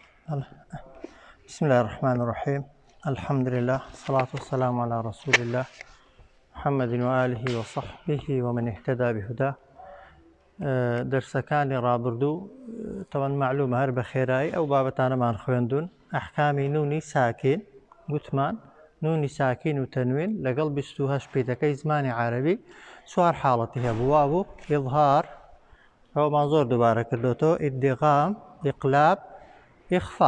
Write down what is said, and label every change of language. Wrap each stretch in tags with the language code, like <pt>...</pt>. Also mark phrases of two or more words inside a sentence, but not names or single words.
<ar>بسم الله الرحمن الرحيم. الحمد لله والصلاة والسلام على رسول الله محمد وآله وصحبه ومن اهتدى بهداه.</ar> <ckb>درسەکانی ڕابردوو طبعا معلومە هەر بە خێرایی ئەو بابەتانەمان خوێندوون. ئەحکامی نونی ساکین گوتمان نونی ساکین و تەنوین لەگەڵ 28 پیتەکەی زمانی عەرەبی چوار حاڵەتی هەبوو. وا بوو ئیظهار، ئەومان زۆر دووبارە کردوتەوە، ئیدغام، ئیقلاب، ئیخفا.</ckb>